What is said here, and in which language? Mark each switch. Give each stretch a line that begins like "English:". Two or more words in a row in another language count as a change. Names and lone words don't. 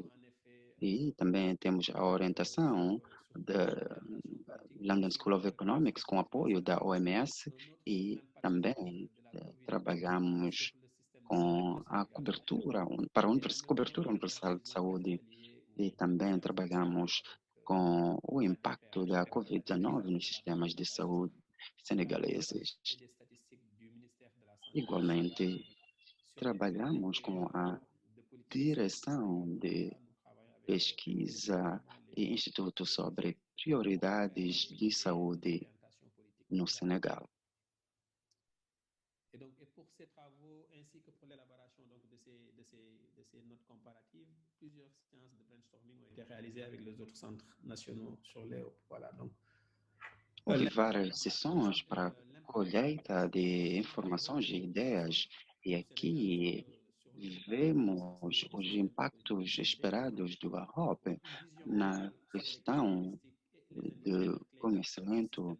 Portuguese: e também temos a orientação da London School of Economics com apoio da OMS, e também trabalhamos com a cobertura universal de saúde, e também trabalhamos com o impacto da Covid-19 nos sistemas de saúde senegaleses. Igualmente, trabalhamos com a direção de pesquisa e instituto sobre prioridades de saúde no Senegal.
French: Et donc, pour ces travaux ainsi que pour l'élaboration donc, de ces notes comparatives, plusieurs séances de brainstorming ont été réalisées avec les autres centres nationaux sur l'EOP. Voilà, donc,
Portuguese: houve várias sessões para colheita de informações e ideias, e aqui vemos os impactos esperados do AHOP na questão de conhecimento.